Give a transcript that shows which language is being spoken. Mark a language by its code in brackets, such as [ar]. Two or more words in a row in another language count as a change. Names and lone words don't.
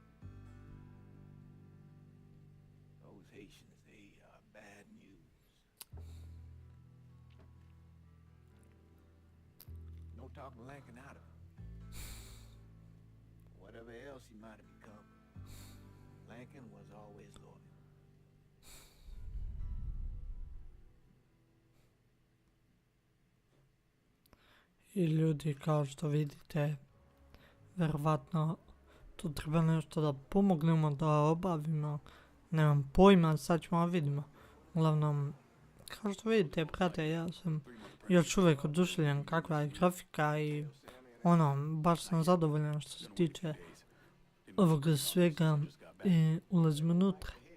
[en] Those Haitians, they are bad news. No talking Lincoln out of him. Whatever else he might have become, Lincoln was always loyal. [sr] I ljudi, kao što vidite, verovatno tu treba nešto da pomognemo, da obavimo. Nemam pojma, sad ćemo vidimo. Uglavnom, kao što vidite, brate, ja sam još uvijek oduševljen kakva je grafika i baš sam zadovoljan što se tiče ovoga svega i ulazimo unutra.